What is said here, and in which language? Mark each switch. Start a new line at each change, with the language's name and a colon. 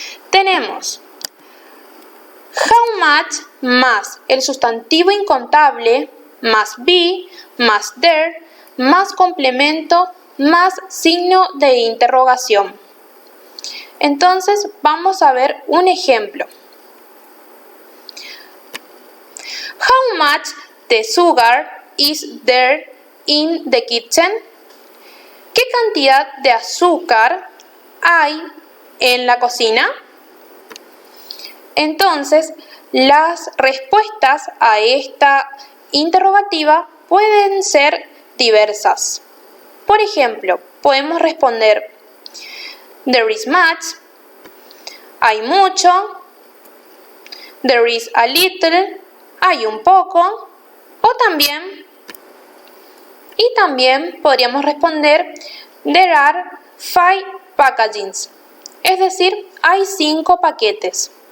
Spanish: Tenemos how much más el sustantivo incontable más be más there más complemento más signo de interrogación. Entonces vamos a ver un ejemplo.
English: How much the sugar is there in the kitchen?
Spanish: ¿Qué cantidad de azúcar hay en la cocina? Entonces, las respuestas a esta interrogativa pueden ser diversas. Por ejemplo, podemos responder
English: There is much,
Spanish: hay mucho,
English: there is a little,
Spanish: hay un poco, o también podríamos responder
English: There are 5 packagings,
Spanish: es decir, hay 5 paquetes.